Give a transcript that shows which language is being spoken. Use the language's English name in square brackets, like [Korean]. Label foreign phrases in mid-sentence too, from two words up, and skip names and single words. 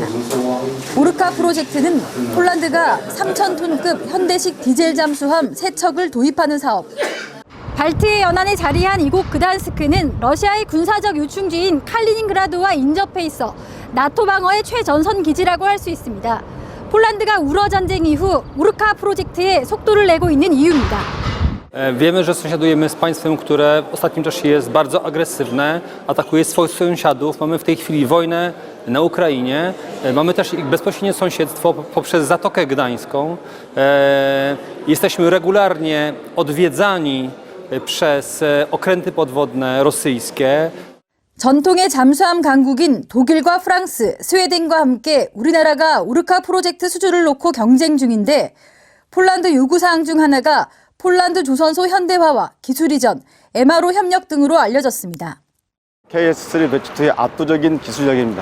[Korean] 오르카 프로젝트는 폴란드가 3,000톤급 현대식 디젤 잠수함 3척을 도입하는 사업. 발트해 연안에 자리한 이곳 그단스크는 러시아의 군사적 요충지인 칼리닝그라드와 인접해 있어 나토 방어의 최전선 기지라고 할 수 있습니다. 폴란드가 우러 전쟁 이후 오르카 프로젝트에 속도를 내고 있는 이유입니다. [Polish] Wiemy, że sąsiadujemy z państwem, które w ostatnim czasie jest bardzo agresywne, atakuje swoich sąsiadów. Mamy w tej chwili wojnę na Ukrainie. Mamy też ich bezpośrednie sąsiedztwo poprzez Zatokę Gdańską. Jesteśmy regularnie odwiedzani przez okręty podwodne rosyjskie. [Korean] 전통의 잠수함 강국인 독일과 프랑스, 스웨덴과 함께 우리나라가 오르카 프로젝트 수주를 놓고 경쟁 중인데 폴란드 요구사항 중 하나가 폴란드 조선소 현대화와 기술 이전, MRO 협력 등으로 알려졌습니다. KS3 배추2의 압도적인 기술력입니다.